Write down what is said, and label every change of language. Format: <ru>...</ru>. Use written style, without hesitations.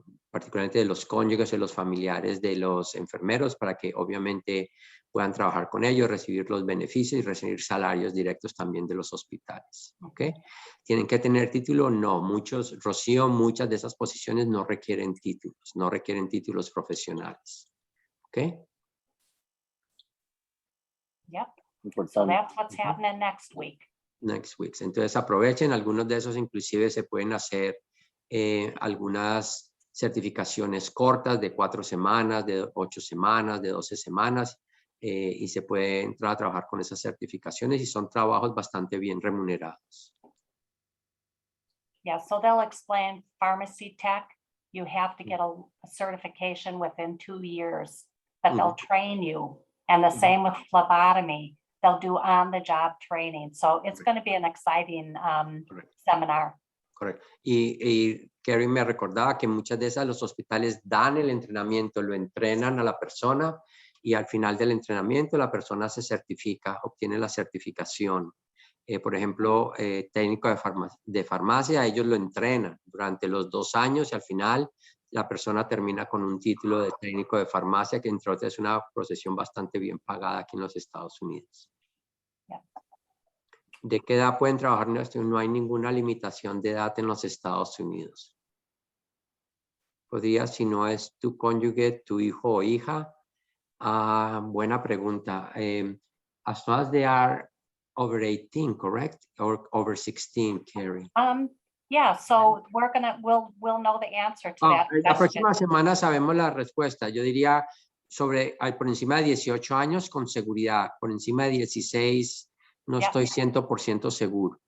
<es>particularmente de los cónyuges y los familiares de los enfermeros, para que obviamente puedan trabajar con ellos, recibir los beneficios y recibir salarios directos también de los hospitales. ¿Ok? ¿Tienen que tener título? No. Rocío, muchas de esas posiciones no requieren títulos profesionales. ¿Ok?</es> <en>Yep. So that's what's happening next week. Next week.</en> <es>Entonces aprovechen, algunos de esos inclusive se pueden hacer algunas certificaciones cortas de 4 semanas, de 8 semanas, de 12 semanas, y se puede entrar a trabajar con esas certificaciones y son trabajos bastante bien remunerados.</es> <en>Yeah, so they'll explain pharmacy tech. you have to get a certification within 2 years, but they'll train you. And the same with phlebotomy, they'll do on-the-job training. So it's going to be an exciting seminar.</en> <es>Correcto. Y Kerry me recordaba que muchas de esas los hospitales dan el entrenamiento, lo entrenan a la persona y al final del entrenamiento la persona se certifica, obtiene la certificación. Por ejemplo, técnico de farmacia, ellos lo entrenan durante los 2 años y al final la persona termina con un título de técnico de farmacia, que entre otras es una profesión bastante bien pagada aquí en los Estados Unidos.</es> <en>Yeah.</en> <es>¿De qué edad pueden trabajar? No hay ninguna limitación de edad en los Estados Unidos. Podría, si no es tu cónyuge, tu hijo o hija. Buena pregunta.</es> <en>As long as they are over 18, correct? Or over 16, Carrie? Yeah, so we'll know the answer to that</en> <es>La</es> <en>question.</en> <es>próxima semana sabemos la respuesta. Yo diría por encima de 18 años con seguridad. Por encima de 16 no estoy 100% seguro.</es>